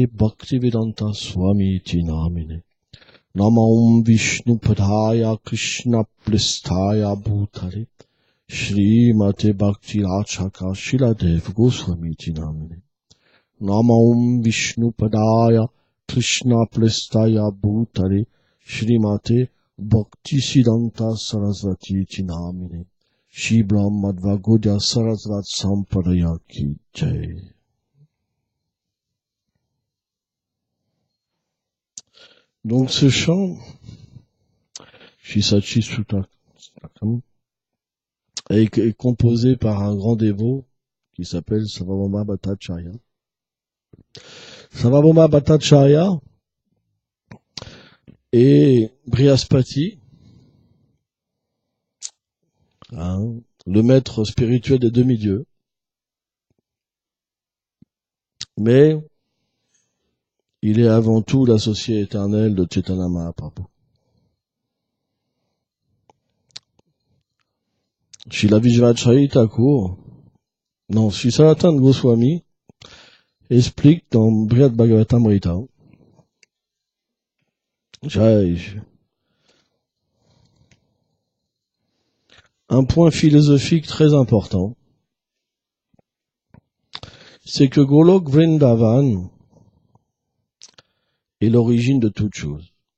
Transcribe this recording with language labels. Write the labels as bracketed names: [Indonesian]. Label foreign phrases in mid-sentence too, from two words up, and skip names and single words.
[Sanskrit] Bhaktivedanta Swami Namine Namam Vishnu Padaya Krishna Prestaya Bhutare Srimate Bhakti Rachaka Shiladev Goswami Namine Namam Vishnu Padaya Krishna Prestaya Bhutale Shrimate Bhaktisiddhanta Sarasvati Chinamine Shibram Madhvagodya Sarasvat Sampadaya Ki Jai. [French] Donc ce chant, Shisachi Sutakam, est composé par un grand dévot qui s'appelle Sarvabhauma Bhattacharya. Sarvabhauma Bhattacharya et Brihaspati, le maître spirituel des demi-dieux, mais il est avant tout l'associé éternel de Chaitanya Mahaprabhu. Srila Vijayacharya Thakur, non, Sri Sanatana Goswami explique dans Brihad Bhagavatamrita, un point philosophique très important, c'est que Golok Vrindavan est l'origine de toute chose.